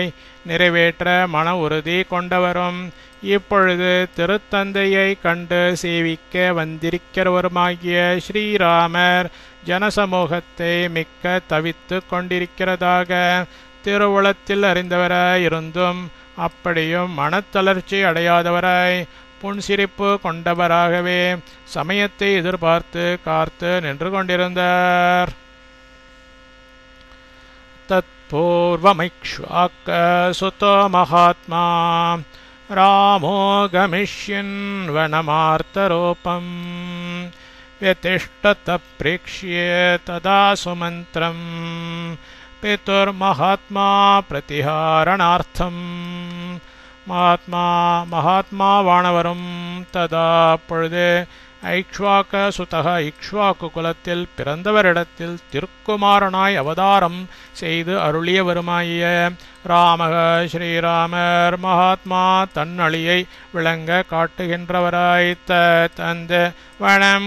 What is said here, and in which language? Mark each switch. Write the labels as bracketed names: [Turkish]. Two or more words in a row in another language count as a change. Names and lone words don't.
[Tamil] நிறைவேற்ற மன உறுதி கொண்டவரும் இப்பொழுது திருத்தந்தையை கண்டு சேவிக்க வந்திருக்கிறவருமாகிய ஸ்ரீராமர் ஜனசமூகத்தை மிக்க தவித்து கொண்டிருக்கிறதாக திருவுளத்தில் அறிந்தவராய் இருந்தும் அப்படியும் மனத்தளர்ச்சி அடையாதவராய் புன்சிரிப்பு கொண்டவராகவே சமயத்தை எதிர்பார்த்து காத்து நின்று கொண்டிருந்தார். [Sanskrit] तत्पूर्वमैक्ष्वाक सुतो महात्मा रामो गमिष्यन् वनमार्तरूपम् व्यतिष्ठत प्रेक्ष्य तदा सुमन्त्रं पितुर्महात्मा प्रतिहारणार्थम् [Tamil] மகாத்மா வானவரும் ததா அப்பொழுது ஐக்ஷ்வாக சுதக இக்ஷ்வாக்கு குலத்தில் பிறந்தவரிடத்தில் திருக்குமாரனாய் அவதாரம் செய்து அருளியவருமாகிய ராமக ஸ்ரீராமர் மகாத்மா தன்னழியை விளங்க காட்டுகின்றவராய் தந்த வனம்